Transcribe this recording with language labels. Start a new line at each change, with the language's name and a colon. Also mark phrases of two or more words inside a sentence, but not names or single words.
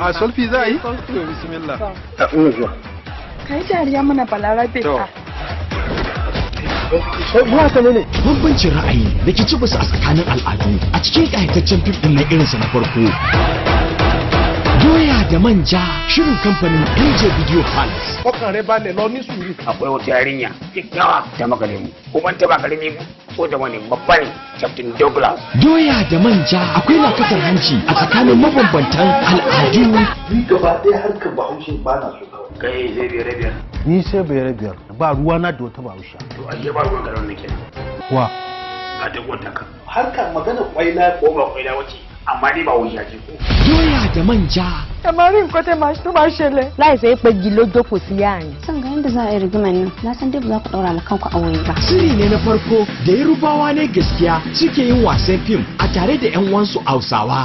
Hausa: a solfi za yi to bismillah ta ina zuwa kai dariya mana balarabe ka bambancin ra'ayi da ke cibisa a tsakanin al'adu a cikin ƙayataccen fim ɗin na irinsa na farko doya da manja shirin kamfanin MJ Video Palace
Yoruba: ọkàn rẹ balẹ̀ lọ ní sùúrù.
Hausa: akwai wata yarinya kyakkyawa ta makare mu kuma ta ba karami ko da wani babba ne Captain Douglas doya da manja akwai lakatar hanci a tsakanin mabambantan al'adu ni gaba ɗaya harkar bahaushe ba na so kai sai biyar ni sai biyar ba ruwa na da wata bahaushe to ashe ba ruwan garin nake wa a duk wata ka harkar magana kwaila ko ba kwaila wace amma dai ba wuya ce ko doya da manja
Yoruba: ẹ máa rí nǹkan tẹ́ tó máa ṣẹlẹ̀. láìsẹ̀ pé igi ló jókòó sí yáàrin.
Hausa: san ga yadda za a yi rigimar nan na san dai ba za ku daura ma kanku aure ba shiri ne na farko da yarubawa ne gaskiya suke yin wasan fim a tare da yan wansu hausawa